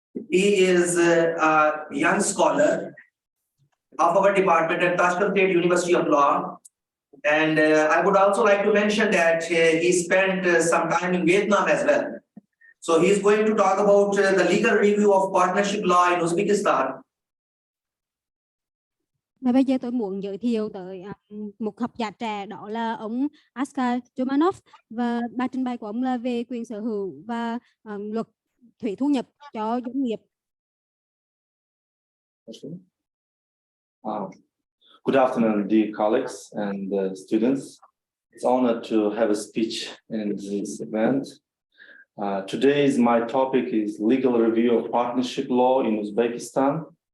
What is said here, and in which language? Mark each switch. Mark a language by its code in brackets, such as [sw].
[en] He is a young scholar of our department at Tashkent University of Law. And I would also like to mention that he spent some time in Vietnam as well. So he is going to talk about the legal review of partnership law in Uzbekistan. [vi] Và bây giờ tôi muốn giới thiệu tới một học giả trẻ, đó là ông Askar Jumanov, và bài trình bày của ông là về quyền sở hữu và luật thuế thu nhập cho doanh nghiệp. [en] Good afternoon, dear colleagues and students. It's an honor to have a speech in this event. Today's my topic is legal review of partnership law in Uzbekistan.